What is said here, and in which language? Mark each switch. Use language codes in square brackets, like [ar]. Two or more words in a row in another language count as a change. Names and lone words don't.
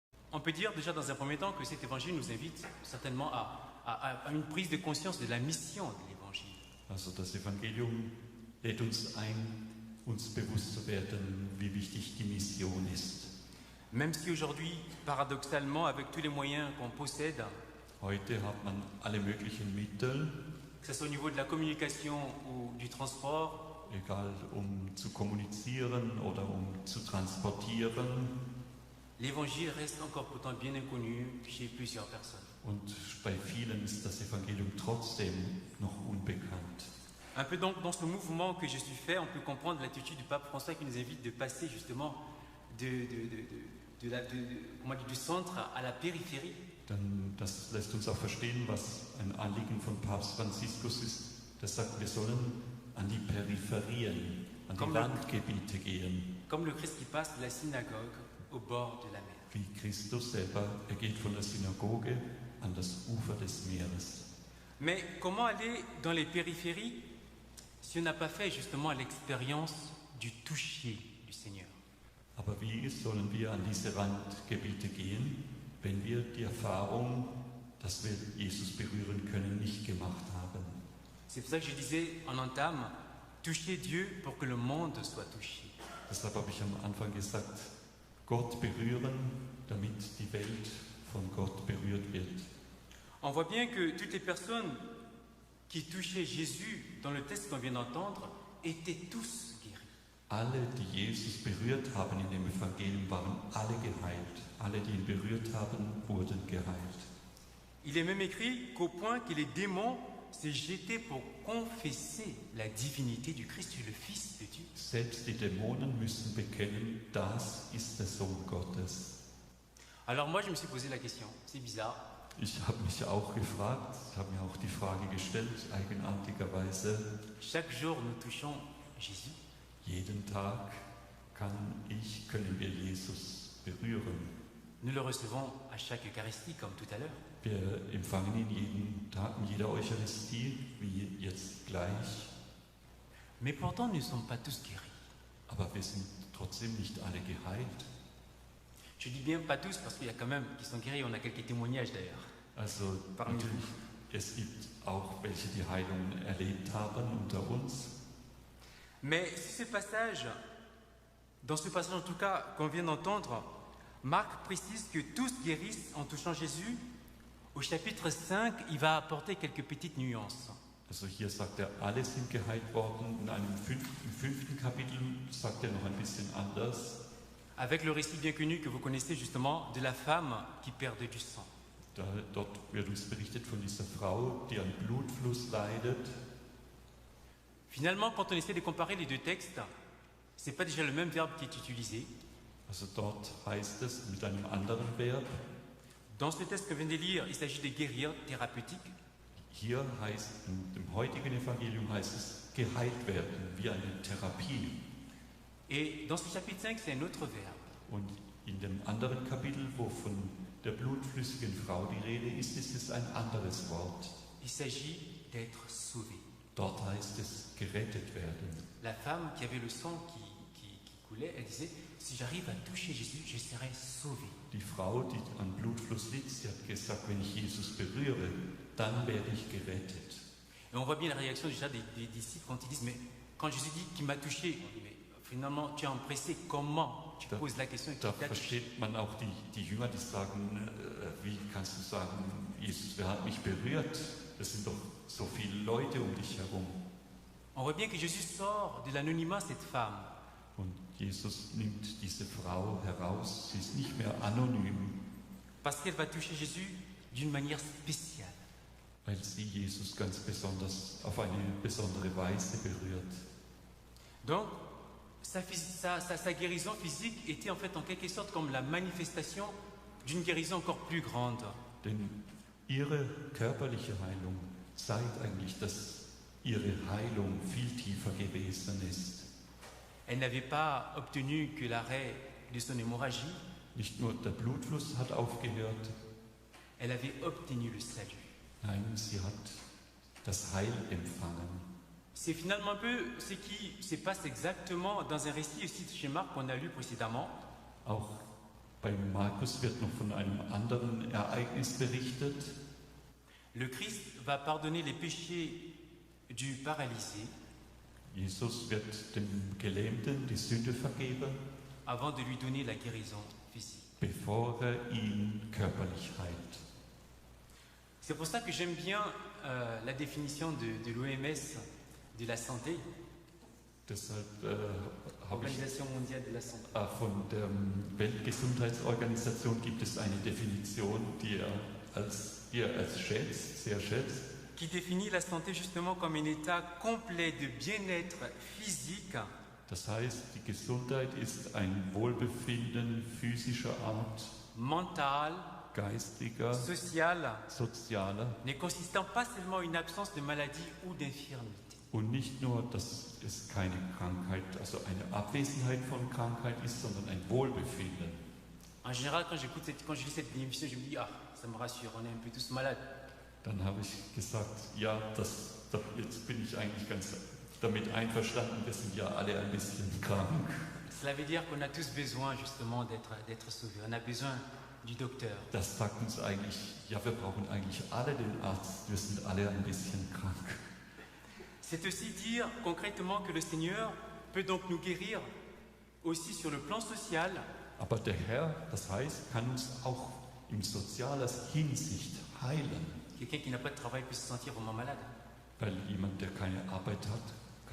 [fr] On peut dire déjà dans un premier temps que cet évangile nous invite certainement à une prise de conscience de la mission de l'évangile. [de] Also das Evangelium lädt uns ein, uns bewusst zu werden, wie wichtig die Mission ist. [fr] Même si aujourd'hui, paradoxalement, avec tous les moyens qu'on possède, [de] Heute hat man alle möglichen Mittel, [fr] que ce soit au niveau de la communication ou du transport, [de] egal zu kommunizieren oder zu transportieren. [fr] l'évangile reste encore pourtant bien inconnu chez plusieurs personnes. [de] Und bei vielen ist das Evangelium trotzdem noch unbekannt. [fr] Un peu donc dans ce mouvement que je suis fait, on peut comprendre l'attitude du pape François qui nous invite de passer justement du centre à la périphérie. [de] Dann das lässt uns auch verstehen, was ein Anliegen von Papst Franziskus ist. Der sagt, wir sollen an die Peripherien, an die Randgebiete gehen. [fr] Comme le Christ qui passe de la synagogue au bord de la mer. [de] Wie Christus selber, er geht von der Synagoge an das Ufer des Meeres. [fr] Mais comment aller dans les périphéries si on n'a pas fait justement l'expérience du toucher du Seigneur? [de] Aber wie sollen wir an diese Randgebiete gehen, wenn wir die Erfahrung, dass wir Jesus berühren können, nicht gemacht haben? [fr] C'est pour ça que je disais en entame, toucher Dieu pour que le monde soit touché. [de] Deshalb habe ich am Anfang gesagt, Gott berühren, damit die Welt von Gott berührt wird. [fr] On voit bien que toutes les personnes qui touchaient Jésus dans le texte qu'on vient d'entendre étaient tous guéris. [de] Alle, die Jesus berührt haben in dem Evangelium, waren alle geheilt. Alle, die ihn berührt haben, wurden geheilt. [fr] Il est même écrit qu'au point que les démons s'est jeté pour confesser la divinité du Christ, le Fils de Dieu. [de] Selbst die Dämonen müssen bekennen, das ist der Sohn Gottes. [fr] Alors moi, je me suis posé la question, c'est bizarre. [de] Ich habe mich auch gefragt, ich habe mir auch die Frage gestellt, eigenartigerweise. [fr] Chaque jour, nous touchons Jésus. [de] Jeden Tag können wir Jesus berühren. [fr] Nous le recevons à chaque Eucharistie, comme tout à l'heure. [de] Wir empfangen ihn jeden Tag in jeder Eucharistie, wie jetzt gleich. [fr] Mais pourtant, nous ne sommes pas tous guéris. [de] Aber wir sind trotzdem nicht alle geheilt. [fr] Je dis bien pas tous, parce qu'il y a quand même qui sont guéris. On a quelques témoignages d'ailleurs. [de] Also [fr] Parmi [de] natürlich, es gibt auch welche, die Heilung erlebt haben unter uns. [fr] Mais si dans ce passage en tout cas qu'on vient d'entendre, Marc précise que tous guérissent en touchant Jésus. Au chapitre 5, il va apporter quelques petites nuances. [de] Also hier sagt er, alle sind geheilt worden. Im fünften Kapitel sagt er noch ein bisschen anders. [fr] Avec le récit bien connu que vous connaissez justement de la femme qui perdait du sang. [de] Dort wird uns berichtet von dieser Frau, die an Blutfluss leidet. [fr] Finalement, quand on essaie de comparer les deux textes, ce n'est pas déjà le même verbe qui est utilisé. [de] Also dort heißt es mit einem anderen Verb. [fr] Dans ce texte que vient de lire, il s'agit de guérir, thérapeutique. [de] Hier heißt, in dem heutigen Evangelium heißt es geheilt werden, wie eine Therapie. [fr] Et dans ce chapitre 5, c'est un autre verbe. [de] Und in dem anderen Kapitel, wo von der blutflüssigen Frau die Rede ist, ist es ein anderes Wort. [fr] Il s'agit d'être sauvé. [de] Dort heißt es gerettet werden. [fr] La femme qui avait le sang qui coulait, elle disait, si j'arrive à toucher Jésus, je serai sauvé. [de] Die Frau, die an Blutfluss litt, sie hat gesagt, wenn ich Jesus berühre, dann werde ich gerettet. [fr] Et on voit bien la réaction déjà des disciples quand ils disent, mais quand Jésus dit qu'il m'a touché, on dit, mais finalement, tu es empressé, comment? Tu poses la question. [de] Da versteht man auch die Jünger, die sagen, wie kannst du sagen, Jesus, wer hat mich berührt? Es sind doch so viele Leute um dich herum. [fr] On voit bien que Jésus sort de l'anonymat cette femme. [de] Und Jesus nimmt diese Frau heraus, sie ist nicht mehr anonym. [fr] Parce qu'elle va toucher Jésus d'une manière spéciale. [de] Weil sie Jesus ganz besonders, auf eine besondere Weise berührt. [fr] Donc, sa guérison physique était en fait en quelque sorte comme la manifestation d'une guérison encore plus grande. [de] Denn ihre körperliche Heilung zeigt eigentlich, dass ihre Heilung viel tiefer gewesen ist. [fr] Elle n'avait pas obtenu que l'arrêt de son hémorragie. [de] Nicht nur der Blutfluss hat aufgehört. [fr] Elle avait obtenu le salut. [de] Nein, sie hat das Heil empfangen. [fr] C'est finalement un peu ce qui se passe exactement dans un récit aussi chez Marc qu'on a lu précédemment. [de] Auch Bei Markus wird noch von einem anderen Ereignis berichtet. [fr] Le Christ va pardonner les péchés du paralysé [de] Jesus wird dem Gelähmten die Sünde vergeben, [fr] avant de lui donner la guérison physique. [de] bevor ihn körperlich heilt. [fr] C'est pour ça que j'aime bien la définition de l'OMS de la santé, [de] Deshalb habe ich [fr] Organisation mondiale de la santé. [de] von der Weltgesundheitsorganisation gibt es eine Definition, die er sehr schätzt, [fr] Qui définit la santé justement comme un état complet de bien-être physique, [de] Das heißt, die Gesundheit ist ein Wohlbefinden physischer Art, [fr] mental, [de] geistiger, [fr] social, [de] sozialer [fr] ne consistant pas seulement une absence de maladie ou d'infirmité. [de] und nicht nur, dass es keine Krankheit, also eine Abwesenheit von Krankheit ist, sondern ein Wohlbefinden. [fr] En général, quand je lis cette définition, je me dis, ah, ça me rassure, on est un peu tous malades. [de] Dann habe ich gesagt, ja, jetzt bin ich eigentlich ganz damit einverstanden, wir sind ja alle ein bisschen krank. [fr] Cela veut dire qu'on a tous besoin justement d'être sauvés. On a besoin du docteur. [de] Das sagt uns eigentlich, ja, wir brauchen eigentlich alle den Arzt, wir sind alle ein bisschen krank. [fr] C'est aussi dire concrètement que le Seigneur peut donc nous guérir aussi sur le plan social, [de] Aber der Herr, das heißt, kann uns auch in sozialer Hinsicht heilen. [fr] quelqu'un qui n'a pas de travail peut se sentir vraiment malade. [de] Weil jemand, der keine Arbeit hat, kann